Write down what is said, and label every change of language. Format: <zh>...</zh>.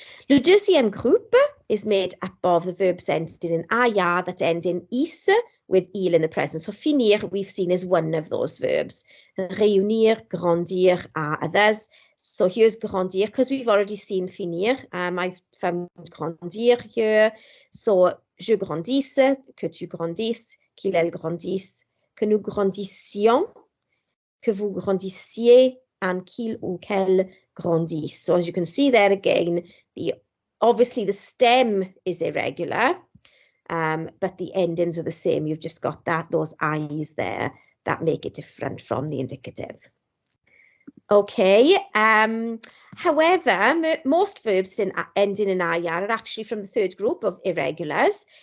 <fr>Le deuxième groupe</fr> <en>is made up of the verbs ending in aya that end in is with il in the present. So finir, we've seen, is one of those verbs. Réunir, grandir are others. So here's grandir, because we've already seen finir. I've found grandir here.</en> <fr>So je grandisse, que tu grandisses, qu'il, elle grandisse, que nous grandissions, que vous grandissiez, and qu'il ou qu'elle grandisse.</fr> <en>So as you can see there again, obviously the stem is irregular, but the endings are the same. You've just got those I's there that make it different from the indicative. Okay. However, most verbs ending in IR are actually from the third group of irregulars.</en>